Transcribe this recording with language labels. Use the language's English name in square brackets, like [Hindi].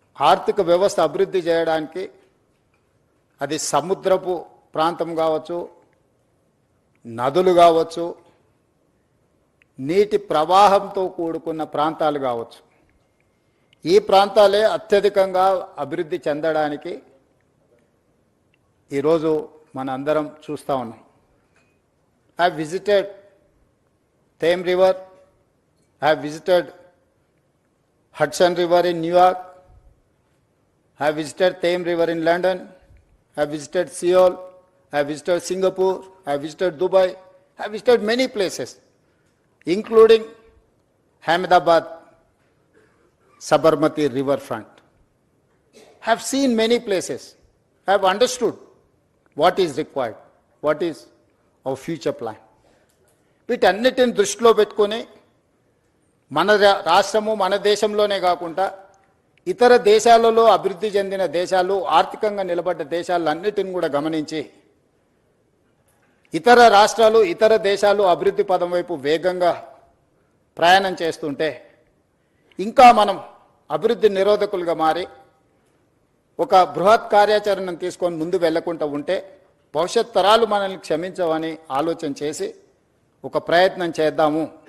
[Telugu] ఆర్థిక వ్యవస్థ అభివృద్ధి చేయడానికి అది సముద్రపు ప్రాంతం కావచ్చు, నదులు కావచ్చు, నీటి ప్రవాహంతో కూడుకున్న ప్రాంతాలు కావచ్చు, ఈ ప్రాంతాలే అత్యధికంగా అభివృద్ధి చెందడానికి ఈరోజు మన అందరం చూస్తూ ఉన్నాం. [English] I have visited Thames River, I have visited Hudson River in New York, I have visited Thames River in London, I have visited Seoul, I have visited Singapore, I have visited Dubai, I have visited many places, including Ahmedabad, Sabarmati riverfront. I have seen many places. I have understood what is required, what is our future plan. [Telugu] వీటన్నిటిని దృష్టిలో పెట్టుకొని మన రాష్ట్రము, మన దేశంలోనే కాకుండా ఇతర దేశాలలో అభివృద్ధి చెందిన దేశాలు, ఆర్థికంగా నిలబడ్డ దేశాలన్నిటిని కూడా గమనించి ఇతర రాష్ట్రాలు, ఇతర దేశాలు అభివృద్ధి పదం వైపు వేగంగా ప్రయాణం చేస్తుంటే ఇంకా మనం అభివృద్ధి నిరోధకులుగా మారి ఒక బృహత్ కార్యాచరణను తీసుకొని ముందు వెళ్లకుండా ఉంటే భవిష్యత్ తరాలు మనల్ని క్షమించవని ఆలోచన చేసి ఒక ప్రయత్నం చేద్దాము.